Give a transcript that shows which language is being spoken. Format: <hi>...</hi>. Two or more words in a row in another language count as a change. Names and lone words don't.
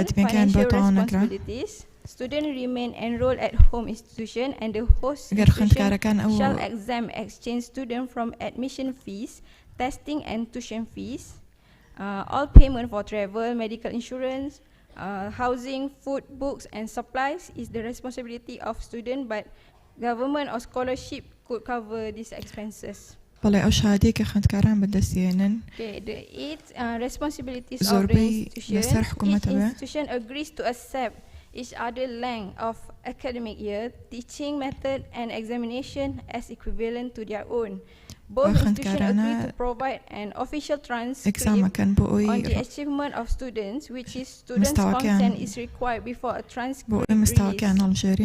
<en>Financial responsibilities. Students remain enrolled at home institution, and the host institution shall exempt exchange student from admission fees, testing and tuition fees. All payment for travel, medical insurance, housing, food, books and supplies is the responsibility of student, but government or scholarship could cover these expenses.</en> <ckb>بەڵێ ئەو شادەیە کە خوێندکاران بەدەستێنن</ckb> <en>The 8 responsibilities of the institution. Each institution agrees to accept each other length of academic year, teaching method and examination as equivalent to their own. Both institutions agree to provide an official transcript on the achievement of students, which is students' consent is required before a transcript release.</en>